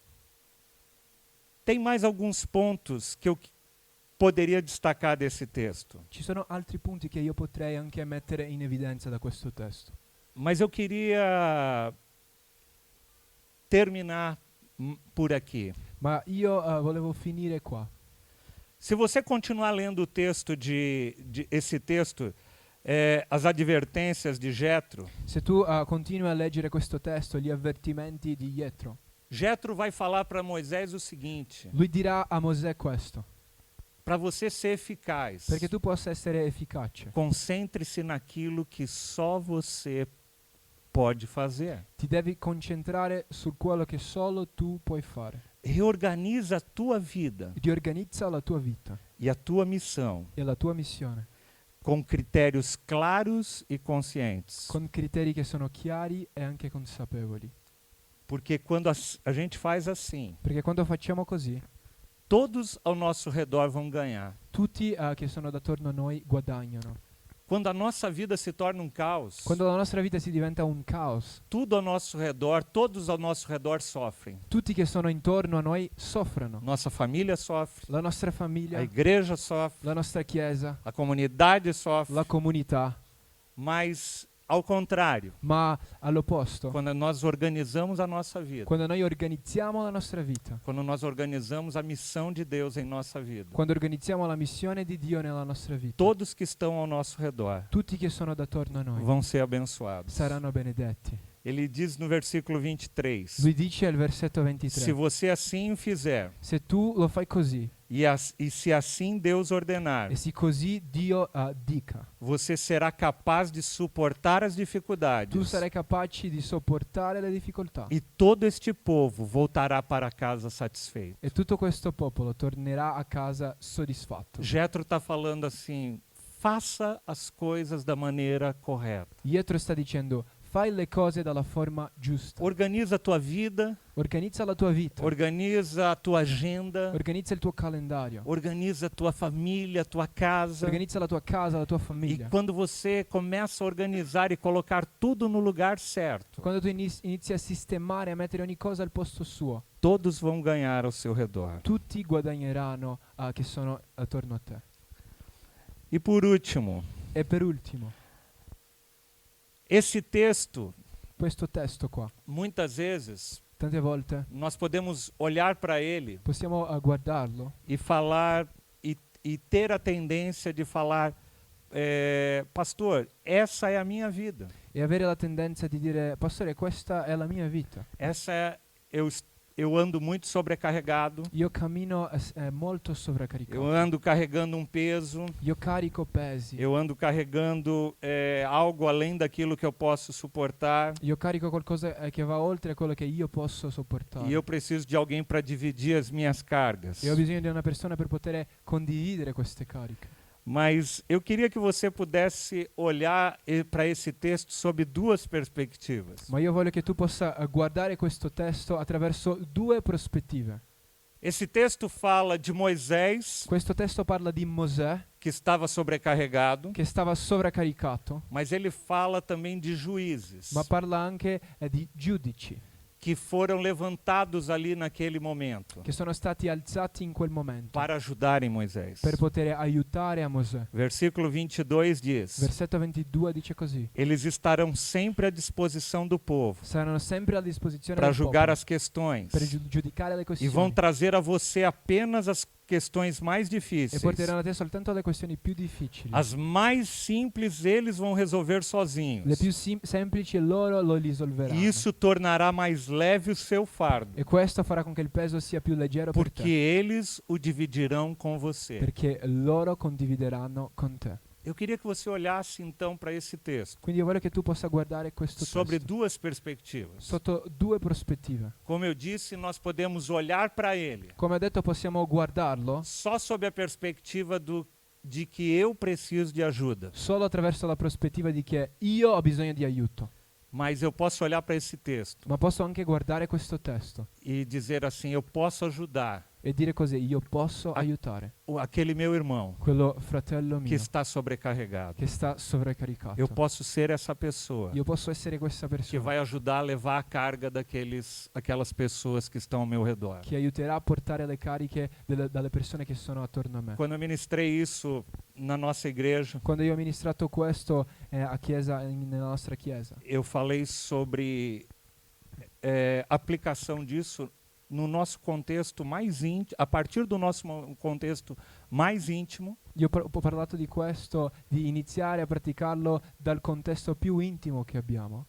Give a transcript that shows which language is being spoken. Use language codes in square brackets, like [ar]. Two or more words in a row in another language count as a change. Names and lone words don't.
[pt] Tem mais alguns pontos que eu poderia destacar desse texto, [it] Ci sono altri punti che io potrei anche mettere in evidenza da questo testo. [pt] mas eu queria terminar por aqui. [it] Ma io volevo finire qua. [pt] Se você continuar lendo o texto esse texto, as advertências de Jetro, [it] Se tu continui a leggere questo testo, gli avvertimenti di Jethro, [pt] Jetro vai falar para Moisés o seguinte: [it] lui dirà a Mosè questo. [pt] para você ser eficaz, [it] Perché tu possa essere efficace, [pt] concentre-se naquilo que só você pode fazer. [it] ti devi concentrare su quello che solo tu puoi fare. [pt] Reorganiza a tua vida [it] Riorganizza la tua vita [pt] e a tua missão [it] e la tua missione [pt] com critérios claros e conscientes. [it] con criteri che sono chiari e anche consapevoli. [pt] Porque quando a gente faz assim, [it] Perché quando facciamo così, [pt] todos ao nosso redor vão ganhar. [it] tutti che sono attorno a noi guadagnano. [pt] Quando a nossa vida se torna um caos, [it] Quando la nostra vita si diventa un caos, [pt] tudo ao nosso redor, todos ao nosso redor sofrem. [it] tutti che sono intorno a noi soffrono. [pt] Nossa família sofre, [it] La nostra famiglia, [pt] a igreja sofre, [it] la nostra chiesa, [pt] a comunidade sofre, [it] la comunità, [pt] mas ao contrário, [it] ma all'opposto, [pt] quando nós organizamos a nossa vida, [it] quando noi organizziamo la nostra vita, [pt] quando nós organizamos a missão de Deus em nossa vida, [it] quando organizziamo la missione di Dio nella nostra vita, [pt] todos que estão ao nosso redor [it] tutti che sono attorno a noi [pt] vão ser abençoados. [it] saranno benedetti. [pt] Ele diz no versículo 23, [it] Lui dice al versetto 23, [pt] se você assim fizer, [it] se tu lo fai così [pt] e se assim Deus ordenar, [it] e se così Dio dica, [pt] você será capaz de suportar as dificuldades. [it] tu sarai capace di sopportare le difficoltà [pt] E todo este povo voltará para casa satisfeito. [it] e tutto questo popolo tornerà a casa soddisfatto. [pt] Jetro está falando assim, faça as coisas da maneira correta. [it] Jethro sta dicendo, fai le cose dalla forma giusta. [pt] Organiza a tua vida, [it] Organizza la tua vita, [pt] organiza a tua agenda, [it] organizza il tuo calendario, [pt] organiza a tua família, a tua casa. [it] organizza la tua casa, la tua [pt] E [it] famiglia. [pt] quando você começa a organizar e colocar tudo no lugar certo, [it] Quando tu inizi a sistemare, a mettere ogni cosa al posto suo, [pt] todos vão ganhar ao seu redor. [it] tutti guadagneranno che sono attorno a te. [pt] E por último, [it] E per ultimo, [pt] esse texto, [it] questo testo qua, [pt] muitas vezes, [it] tante volte [pt] nós podemos olhar para ele [it] possiamo guardarlo [pt] e falar e ter a tendência de falar, pastor, essa é a minha vida. [it] e avere la tendenza di dire, pastore, questa è la mia vita. [pt] eu ando muito sobrecarregado, [it] Io cammino molto [pt] eu [it] sovraccaricato. [pt] ando carregando um peso, [it] Io carico pesi. [pt] eu ando carregando algo além daquilo que eu posso suportar, [it] Io carico qualcosa che va oltre quello che io posso sopportare. [pt] e eu preciso de alguém para dividir as minhas cargas. [it] E ho bisogno di una persona per poter condividere queste cariche. [pt] Mas eu queria que você pudesse olhar para esse texto sob duas perspectivas. [it] Ma io voglio che tu possa guardare questo testo attraverso due prospettive. [pt] Esse texto fala de Moisés, [it] Questo testo parla di Mosè [pt] que estava sobrecarregado, [it] che stava sovraccaricato, [pt] mas ele fala também de juízes, [it] ma parla anche di giudici [pt] que foram levantados ali naquele momento [it] che sono stati alzati in quel momento [pt] para ajudarem Moisés. [it] per poter aiutare a Mosè. [pt] Versículo 22 diz: [it] Versetto 22 dice così: [pt] eles estarão sempre à disposição do povo [it] saranno sempre a disposizione [pt] para [it] del [pt] julgar [it] popolo [pt] as questões [it] per giudicare le [pt] e vão [it] questioni [pt] trazer a você apenas as questões mais [it] e [pt] difíceis. [it] porteranno a te soltanto le questioni più difficili. [pt] As mais simples eles vão resolver sozinhos. [it] Le più semplici loro lo risolveranno. [pt] E isso tornará mais leve o seu fardo, [it] E questo farà con che il peso sia più leggero per [pt] porque [it] te, [pt] eles o dividirão com você. [it] perché loro condivideranno con te. [pt] Eu queria que você olhasse então para esse texto [it] Quindi io voglio che tu possa guardare questo [pt] sobre [it] testo [pt] duas perspectivas. [it] sotto due prospettive. [pt] Como eu disse, nós podemos olhar para ele [it] Come ho detto, possiamo guardarlo [pt] só sob a perspectiva de que eu preciso de ajuda. [it] solo attraverso la prospettiva di che io ho bisogno di aiuto, [pt] Mas eu posso olhar para esse texto [it] ma posso anche guardare questo testo [pt] e dizer assim: eu posso ajudar [it] e dire così: io posso aiutare [pt] aquele meu irmão [it] quello fratello [pt] que [it] mio [pt] está sobrecarregado. [it] che sta sovraccaricato. [pt] Eu posso ser essa pessoa [it] Io posso essere questa [pt] que [it] persona [pt] vai ajudar a levar a carga aquelas pessoas que estão ao meu redor. [it] che aiuterà a portare le cariche dalle persone che sono attorno a me. [pt] Quando eu ministrei isso na nossa igreja, [it] Quando io ho ministrato questo a chiesa, nella nostra chiesa, [pt] eu falei sobre aplicação disso no nosso contexto mais íntimo, a partir do nosso contexto mais íntimo, [it] io ho parlato di questo, di iniziare a praticarlo dal contesto più intimo che abbiamo,